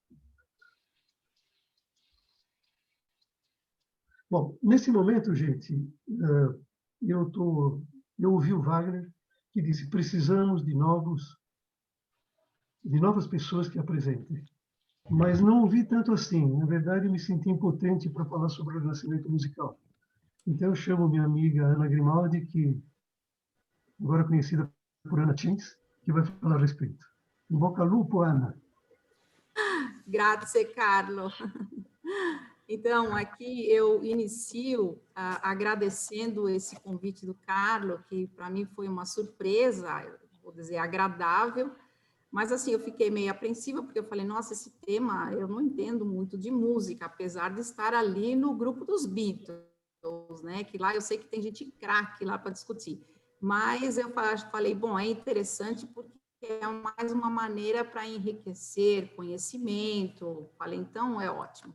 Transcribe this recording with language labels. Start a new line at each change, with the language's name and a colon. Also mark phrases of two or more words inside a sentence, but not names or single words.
Portuguese: Bom, nesse momento, gente, eu ouvi o Wagner que disse: precisamos de novas pessoas que apresentem. Mas não ouvi tanto assim. Na verdade, me senti impotente para falar sobre o renascimento musical. Então, eu chamo minha amiga Ana Grimaldi, que agora conhecida por Ana Tins, que vai falar a respeito.
Italian: In bocca al lupo, Ana. Grazie, Carlo.
Portuguese: Então, aqui eu inicio agradecendo esse convite do Carlo, que para mim foi uma surpresa, vou dizer, agradável, mas assim, eu fiquei meio apreensiva, porque eu falei, nossa, esse tema, eu não entendo muito de música, apesar de estar ali no grupo dos Beatles, né, que lá eu sei que tem gente craque lá para discutir, mas eu falei, bom, é interessante porque é mais uma maneira para enriquecer conhecimento, falei, então é ótimo.